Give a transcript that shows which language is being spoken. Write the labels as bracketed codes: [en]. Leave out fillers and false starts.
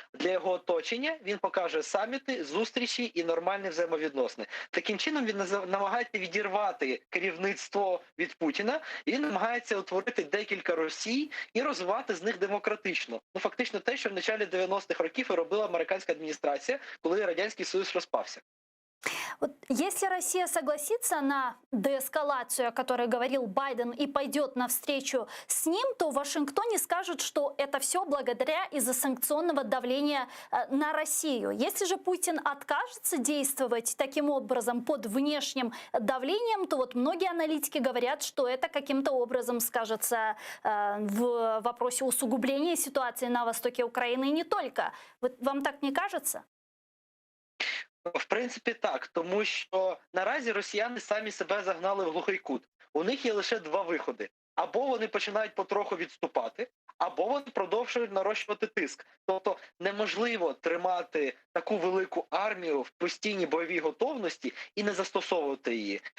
[uk] Для його оточення він покаже саміти, зустрічі і нормальні взаємовідносини. Таким чином він намагається відірвати керівництво від Путіна і він намагається утворити декілька Росій і розвивати з них демократично. Ну, фактично те, що в началі 90-х років і робила американська адміністрація, коли Радянський Союз розпався. [ru] Вот если Россия согласится на деэскалацию, о которой говорил Байден, и пойдет навстречу с ним, то в Вашингтоне скажут, что это все благодаря из-за санкционного давления на Россию. Если же Путин откажется действовать таким образом под внешним давлением, то вот многие аналитики говорят, что это каким-то образом скажется в вопросе усугубления ситуации на востоке Украины и не только. Вам так не кажется? [uk] В принципі, так, тому що наразі росіяни самі себе загнали в глухий кут. У них є лише два виходи. Або вони починають потроху відступати, або вони продовжують нарощувати тиск. Тобто неможливо тримати таку велику армію в постійній бойовій готовності і не застосовувати її.